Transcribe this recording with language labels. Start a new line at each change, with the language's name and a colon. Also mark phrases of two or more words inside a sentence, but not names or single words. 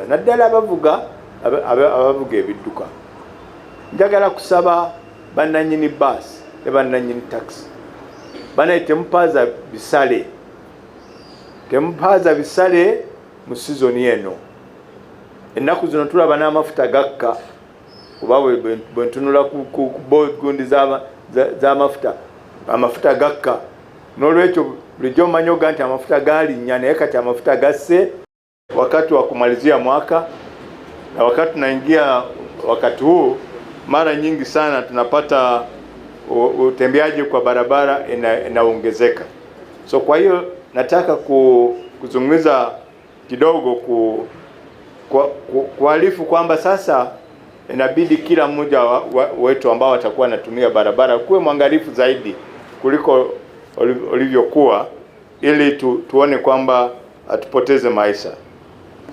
Ganda: Naddala abavuga ebidduka. Njagala kusaba bannannyini baasi ne bannannyini taxi banaye temupaaza bisale mu sizoni eno. Ennaku zino tulaba n'amafuta gakka, oba bwe ntunula ku gundi z'amafuta, amafuta gakka. N'olwekyo bulijjo omanyi oga nti amafuta galinnya naye kati amafuta gasse wakati wa kumalizia mwaka, na
Swahili: wakati tunaingia wakati huu mara nyingi sana tunapata utembeaji kwa barabara inaongezeka. So kwa hiyo nataka kuzungumza kidogo kuarifu kwamba sasa inabidi kila mmoja wetu ambao watakuwa anatumia barabara kuwe mwangalifu zaidi kuliko olivyokuwa, ili tuone kwamba atupoteze maisha.